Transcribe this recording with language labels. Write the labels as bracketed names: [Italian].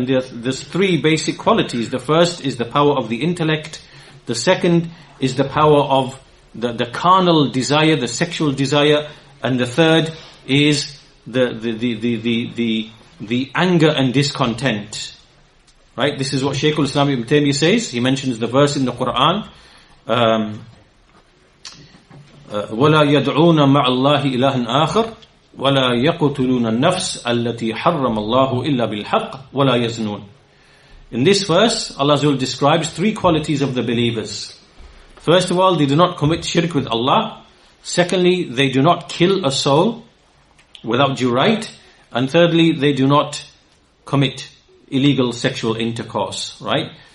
[English] And there's three basic qualities. The first is the power of the intellect. The second is the power of the carnal desire, the sexual desire, and the third is the anger and discontent, right? This is what Shaykh al-Islam Ibn Taymiyyah says. He mentions the verse in the Quran, [Arabic] وَلَا يَدْعُونَ مَعَ اللَّهِ إِلَهًا آخَرَ وَلَا يَقْتُلُونَ النَّفْسَ الَّتِي حَرَّمَ اللَّهُ إِلَّا بِالْحَقِّ وَلَا يَزْنُونَ. [English] In this verse, Allah Azza wa Jalla describes three qualities of the believers. First of all, they do not commit shirk with Allah. Secondly, they do not kill a soul without due right. And thirdly, they do not commit illegal sexual intercourse, right?